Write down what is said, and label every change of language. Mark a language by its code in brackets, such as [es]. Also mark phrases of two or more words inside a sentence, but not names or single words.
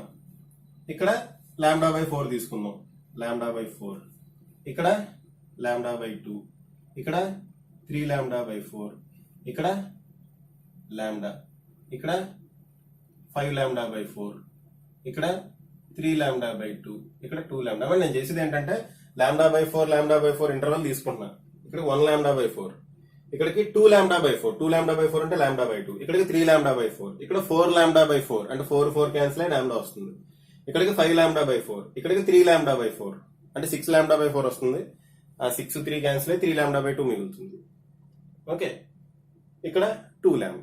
[te] ఇక్కడ λ/4 తీసుకుందాం, λ/4, ఇక్కడ λ/2, ఇక్కడ 3λ/4, ఇక్కడ లాంబ్డా, ఇక్కడ 5λ/4, ఇక్కడ 3λ/2, ఇక్కడ 2λ. అవన్నీ నేను చేసేది ఏంటంటే λ/4 ఇంటర్వల్ తీసుకుంటున్నా. ఇక్కడ 1λ/4, ఇక్కడికి 2λ/4, 2λ/4 అంటే λ/2, ఇక్కడికి 3λ/4, ఇక్కడ 4λ/4 అంటే 4 క్యాన్సిల్ అయ్యి λ వస్తుంది. ఇక్కడికి 5λ/4, ఇక్కడికి 3λ/4 అంటే 6λ/4 వస్తుంది. ఆ 6 3 క్యాన్సిల్ అయ్యి 3λ/2 మిగులుతుంది. ఓకే, ఇక్కడ 2λ.